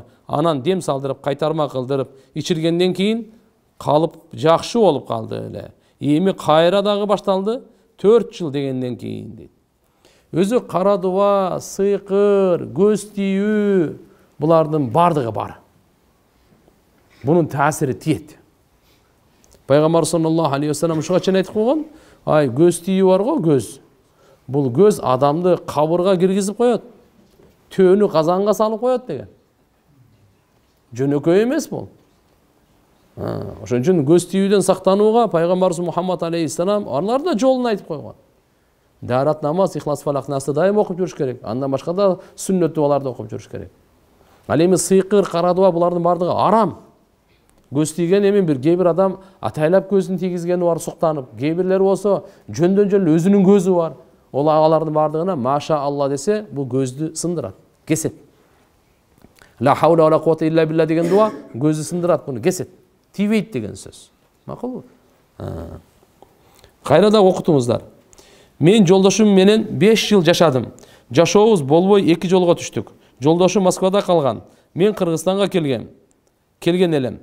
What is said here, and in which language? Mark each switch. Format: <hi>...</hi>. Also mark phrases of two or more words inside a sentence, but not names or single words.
<ky>Анан дем салдырып, кайтарма кылдырып, ичиргенден кийин калып жакшы болуп калды эле. Эми кайра дагы башталды 4 жыл дегенден кийин дейт. Өзү кара дуа, сыйкыр, көз тийүү, булардын бардыгы бар. Бунун таасири тиет. Пайгамбар</ky> <ar>صلى الله عليه وسلم</ar> <ky>ушуга чейин айтып койгон, көз тийүү бар го, көз. Бул көз адамды кабырга киргизип коет. Төөнү казанга салып коет деген. Жөнөкөй эмес бул. Ошон үчүн көз тийүүдөн сактанууга пайгамбарыбыз Мухаммад алейхиссалам аларды жолун айтып койгон. Дарат намаз, ихлас, фалак, насты дайым окуп жүрүш керек. Андан башка да сүннөт дуаларды окуп жүрүш керек. Ал эми сыйкыр, кара дуа булардын бардыгы арам. Көз тийген эми бир кээ бир адам атайлап көзүн тийгизгени бар, суктанып. Кээ бирлери болсо жөндөн жөн өзүнүн көзү бар. Ол агалардын бардыгына</ky> <ar>ما شاء الله</ar> <ky>десе, бул көздү сындырат, кесет.</ky> <ar>لا حول ولا قوة إلا بالله</ar> <ky>деген дуа көздү сындырат, буну кесет. Тийбейт деген сөз. Макулбу? Кайра да окутуңуздар. Мен жолдошум менен 5 жыл жашадым. Жашообуз болбой 2 жолго түштүк. Жолдошум Москвада калган. Мен Кыргызстанга келген элем.</ky>